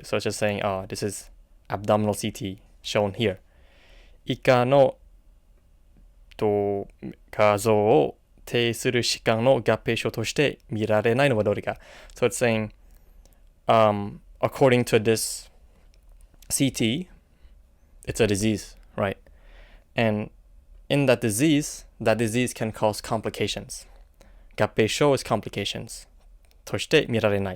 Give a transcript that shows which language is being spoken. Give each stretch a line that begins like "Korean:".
English: So it's just saying, this is abdominal CT shown here.
Japanese: 以下の画像を呈する疾患の合併症として見られないのはどれか.
English: So it's saying, according to this CT, it's a disease, right? And in that disease can cause complications. 合併症 is complications.
Japanese: として見られない.